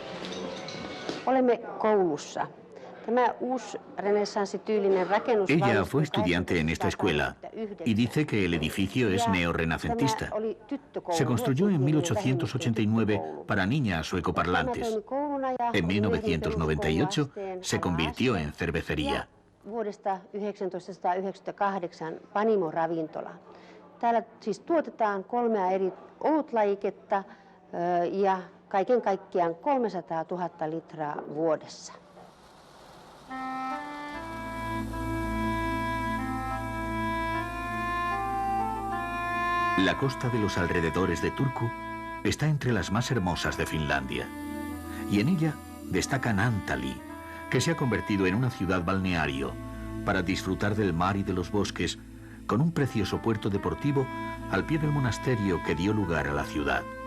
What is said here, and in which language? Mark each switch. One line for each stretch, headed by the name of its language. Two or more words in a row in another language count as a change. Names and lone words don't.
Spanish: Ella fue estudiante en esta escuela y dice que el edificio es neorrenacentista. Se construyó en 1889 para niñas suecoparlantes. En 1998 se convirtió en cervecería.
Finnish: Täällä siis tuotetaan 3 eri olutlajiketta ja kaiken kaikkiaan 300 000 litraa vuodessa.
Spanish: La costa de los alrededores de Turku está entre las más hermosas de Finlandia. Y en ella destaca Naantali, que se ha convertido en una ciudad balneario para disfrutar del mar y de los bosques, con un precioso puerto deportivo al pie del monasterio que dio lugar a la ciudad.